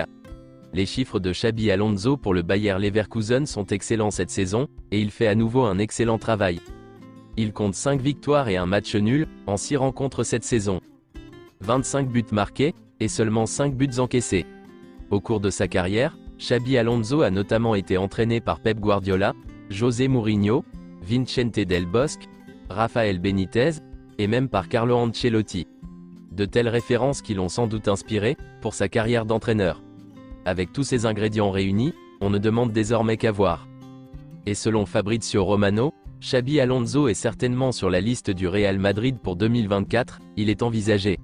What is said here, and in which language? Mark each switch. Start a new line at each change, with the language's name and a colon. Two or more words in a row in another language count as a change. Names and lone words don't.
French: Les chiffres de Xabi Alonso pour le Bayer Leverkusen sont excellents cette saison, et il fait à nouveau un excellent travail. Il compte 5 victoires et un match nul, en 6 rencontres cette saison. 25 buts marqués, et seulement 5 buts encaissés. Au cours de sa carrière, Xabi Alonso a notamment été entraîné par Pep Guardiola, José Mourinho, Vicente Del Bosque, Rafael Benitez, et même par Carlo Ancelotti. De telles références qui l'ont sans doute inspiré, pour sa carrière d'entraîneur. Avec tous ces ingrédients réunis, on ne demande désormais qu'à voir. Et selon Fabrizio Romano, Xabi Alonso est certainement sur la liste du Real Madrid pour 2024, il est envisagé.